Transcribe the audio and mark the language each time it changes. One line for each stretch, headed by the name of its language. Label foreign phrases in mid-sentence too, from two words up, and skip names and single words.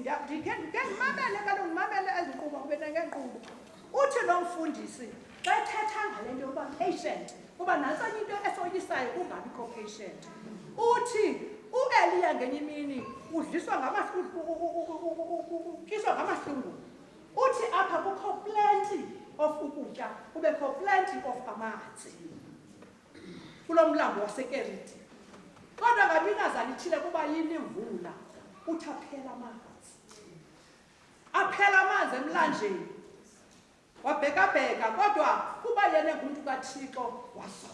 Xhosa: Ndikhe ndimamele kaloku ndimamele ezi nkqubo kube ngeenkqubo. Uthi lo mfundisi xa ethetha ngale nto yokuba patient, kuba nantsanye into esoyisayo kungabikho patient. Uthi uEliya ngenye imini udliswa utyiswa ngamahlungu. Uthi apha kukho
English: plenty of
Xhosa: ukutya, kubekho
English: plenty of
Xhosa: amanzi kulo mlambo waseKeriti. Kodwa ngabinazana ithile kuba yini imvula, uthi aphela amanzi emlanjeni. Wabhekabheka kodwa kuba yena ngumntu kaThixo waso.